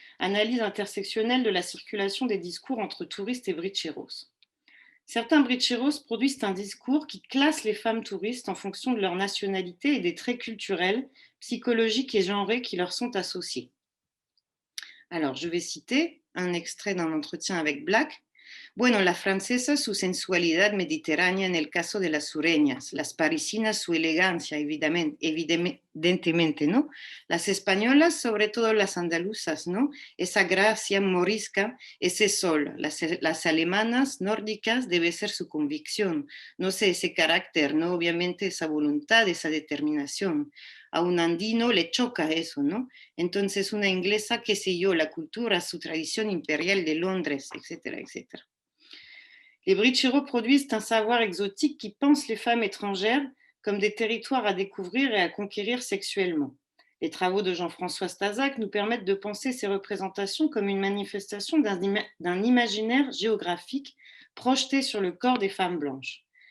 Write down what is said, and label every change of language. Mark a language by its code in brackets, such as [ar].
[fr] Analyse intersectionnelle de la circulation des discours entre touristes et bricheros. Certains bricheros produisent un discours qui classe les femmes touristes en fonction de leur nationalité et des traits culturels, psychologiques et genrés qui leur sont associés. Alors, je vais citer un extrait dans l'entretien avec Black. [es] Bueno, la francesa su sensualidad mediterránea en el caso de las sureñas, las parisinas su elegancia, evidentemente, ¿no? Las españolas, sobre todo las andaluzas, ¿no? Esa gracia morisca, ese sol. Las alemanas nórdicas debe ser su convicción, no sé, ese carácter, ¿no? Obviamente esa voluntad, esa determinación. A un andino le choca eso, ¿no? Entonces una inglesa, qué sé yo, la cultura, su tradición imperial de Londres, etcétera, etcétera. [fr] Les Bricheros produisent un savoir exotique qui pense les femmes étrangères comme des territoires à découvrir et à conquérir sexuellement. Les travaux de Jean-François Stasac nous permettent de penser ces représentations comme une manifestation d'un imaginaire géographique projeté sur le corps des femmes blanches.